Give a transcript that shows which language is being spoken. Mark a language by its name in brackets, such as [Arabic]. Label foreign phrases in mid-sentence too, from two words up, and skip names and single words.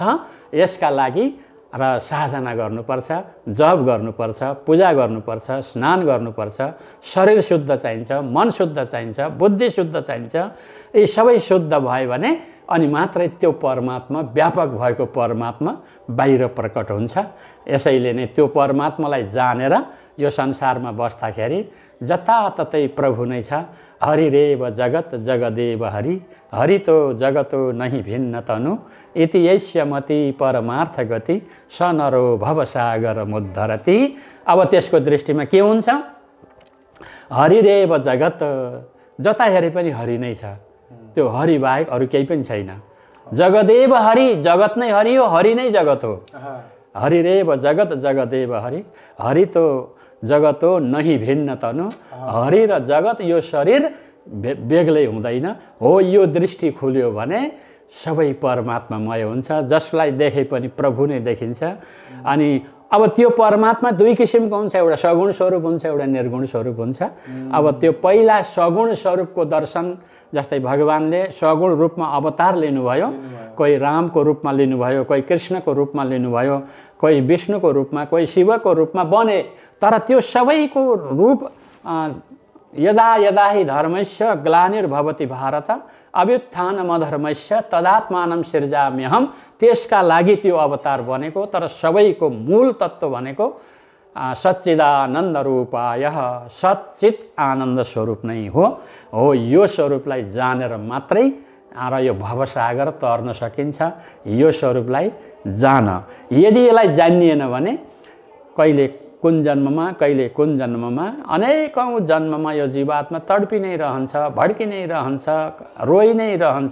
[Nepali] यसका लागि र साधना गर्नुपर्छ, जप गर्नुपर्छ, पूजा गर्नुपर्छ, स्नान गर्नुपर्छ, शरीर शुद्ध चाहिन्छ, मन शुद्ध चाहिन्छ, बुद्धि शुद्ध चाहिन्छ। यी सबै शुद्ध भयो भने अनि मात्रै त्यो परमात्मा, व्यापक भएको परमात्मा बाहिर प्रकट हुन्छ। यसैले नै त्यो परमात्मालाई जानेर यो संसारमा बस्दाखेरि जताततै प्रभु नै छ। [Sanskrit] हरिरेव जगत जगदेव हरि, हरितो जगतो नहि भिन्न तनु, इति यस्यमति परमार्थ गति, स नरो भवसागर मुद्धरति। [Nepali] अब त्यसको दृष्टिमा के हुन्छ? [Sanskrit] हरिरेव जगत, [Nepali] जता हेरे पनि हरि नै छ, त्यो हरि बाहेक अरू केही पनि छैन। [Sanskrit] जगदेव हरि, [Nepali] जगत नै हरि हो, हरि नै जगत हो। [Sanskrit] हरिरेव जगत जगदेव हरि, हरि तो जगतो नहि भिन्न तनु। [Nepali] हरि र जगत यो शरीर बेग्लै हुँदैन हो। यो दृष्टि खुल्यो भने सबै परमात्मामय हुन्छ। जसलाई देखे पनि प्रभु नै देखिन्छ। अनि अब त्यो परमात्मा दुई किसिमको हुन्छ, एउटा सगुण स्वरूप हुन्छ, एउटा निर्गुण स्वरूप हुन्छ। अब त्यो पहिला सगुण स्वरूपको दर्शन, जस्तै भगवानले सगुण रूपमा अवतार लिनुभयो, कोही रामको रूपमा लिनुभयो, कोही कृष्णको रूपमा लिनुभयो, कोही विष्णुको रूपमा, कोही शिवको रूपमा बने। तर त्यो सबैको रूप [Sanskrit] यदा यदा हि धर्मस्य ग्लानिर्भवति भारत अभ्युत्थानमधर्मस्य तदात्मानं सृजाम्यहम्। [Nepali] त्यसका लागि त्यो अवतार बनेको। तर सबैको मूल तत्त्व भनेको [Sanskrit] सच्चिदानन्द रूपाय, [Nepali] सच्चित आनन्द स्वरूप नै हो। यो स्वरूपलाई जानेर मात्रै र यो भवसागर तर्न सकिन्छ। यो स्वरूपलाई जान, यदि यसलाई जानिएन भने कहिले कुन जन्ममा, कहिले कुन जन्ममा, अनेकौँ जन्ममा यो जीवात्मा तडपी नै रहन्छ, भड्की नै रहन्छ, रोइ नै रहन्छ।